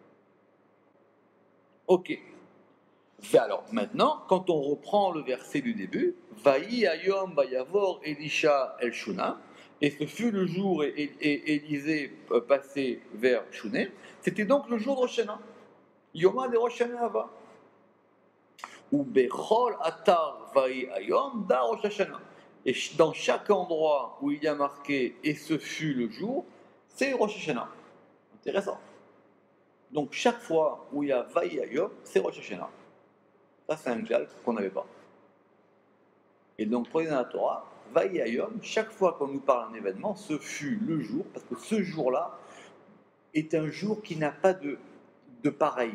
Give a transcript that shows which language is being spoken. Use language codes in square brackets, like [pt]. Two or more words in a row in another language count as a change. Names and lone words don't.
[fr] Ok. Alors maintenant, quand on reprend le verset du début, [he] ויהי היום ויעבור אלישע אל שונם, [fr] et ce fut le jour et Élisée passé vers Shunem, c'était donc le jour de Rosh Hashanah. [arc] יומא דראש השנה הוה. ובכל אתר ויהי היום דא ראש השנה. [fr] Et dans chaque endroit où il y a marqué et ce fut le jour, c'est Rosh Hashanah. Intéressant. Donc chaque fois où il y a [he] ויהי היום, [fr] c'est Rosh Hashanah. Ça, c'est un klal qu'on n'avait pas. Et donc, prenez dans la Torah, [he] ויהי היום, [fr] chaque fois qu'on nous parle d'un événement, ce fut le jour, parce que ce jour-là est un jour qui n'a pas de pareil.